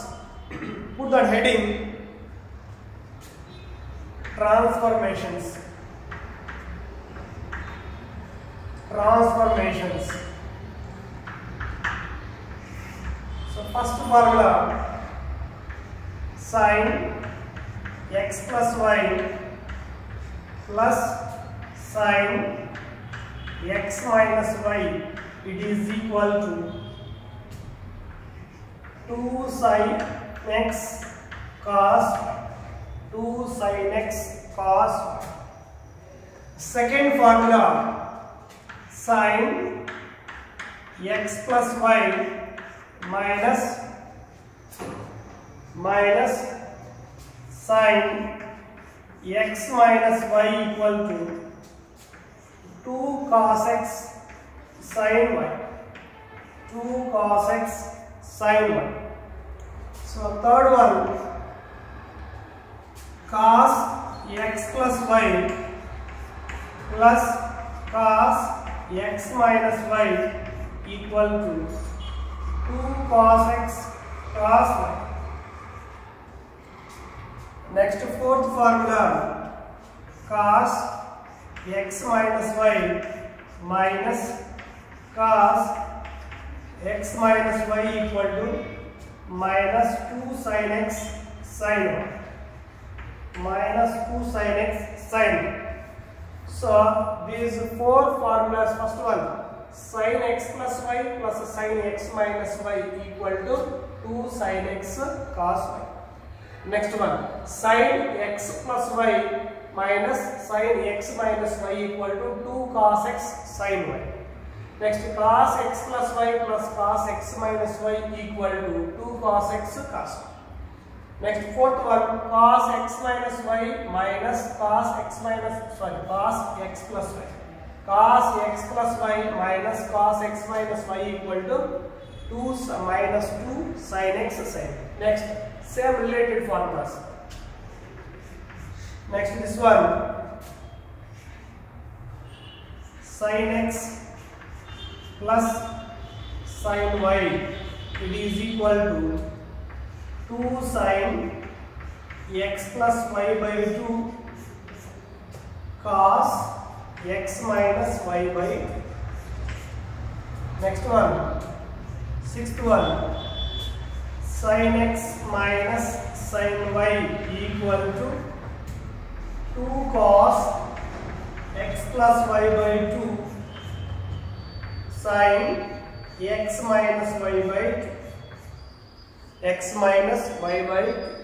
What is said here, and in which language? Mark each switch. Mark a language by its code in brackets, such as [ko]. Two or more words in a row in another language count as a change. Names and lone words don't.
[en] Put that heading: transformations. So first formula: sin x plus y plus sin x minus y, it is equal to 2 sin x cos 2 sin x cos. Second formula: sin x plus y minus sin x minus y equal to 2 cos x sin y. 2 cos x sin y. So third one: cos x plus y plus cos x minus y equal to 2 cos x cos y. Next fourth formula: cos x minus y minus cos x minus y equal to minus 2 sin x sin y. Minus 2 sin x sin y. So these four formulas, first one, sin x plus y plus sin x minus y equal to 2 sin x cos y. Next one, sin x plus y minus sin x minus y equal to 2 cos x sin y. Next, cos x plus y plus cos x minus y equal to 2 cos x cos y. Next, fourth one, cos x minus y minus cos x plus y. Cos x plus y minus cos x minus y equal to 2 minus 2 sin x sin. Next, same related formulas. Next, this one, sin x plus sin y, it is equal to 2 sin x plus y by 2 cos x minus y by 2. Next one, sixth one, sin x minus sin y equal to 2 cos x plus y by 2 sin x minus y by 2. X minus y by 2.